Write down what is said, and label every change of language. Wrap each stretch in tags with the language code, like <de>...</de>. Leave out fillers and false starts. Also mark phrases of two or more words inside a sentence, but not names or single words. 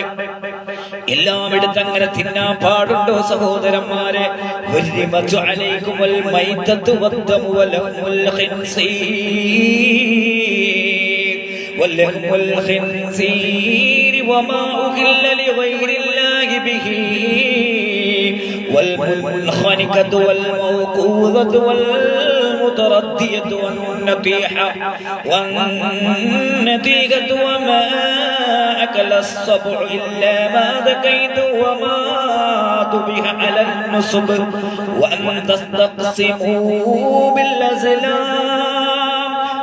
<ml>എല്ലാം എടുത്ത് അങ്ങനെ തിന്നാൻ പാടുണ്ടോ സഹോദരന്മാരെ?</ml> <ar>والمجعليكم الميتة والدم ولحم الخنزير وما أهل لغير الله به والمنخنقة والموقوذة والمتردية والنتيجة وما أكل السبع إلا ما ذكيتم وما ذبح على النصب وأن تستقسموا بالأزلام</ar>